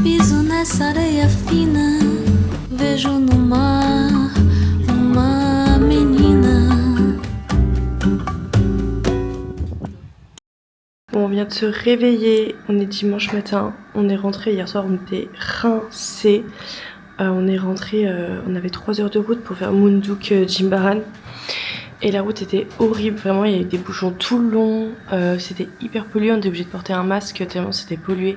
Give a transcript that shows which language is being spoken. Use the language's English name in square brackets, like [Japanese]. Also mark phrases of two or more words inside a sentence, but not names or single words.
[Portuguese] Piso nessa areia fina, vejo no mar uma menina. [French] Bon, on vient de se réveiller, on est dimanche matin, on est rentré hier soir, on était rincés. On est rentré, on avait 3 heures de route pour faire Munduk Jimbaran. Et la route était horrible, vraiment il y avait des bouchons tout le long, c'était hyper pollué, on était obligé de porter un masque tellement c'était pollué.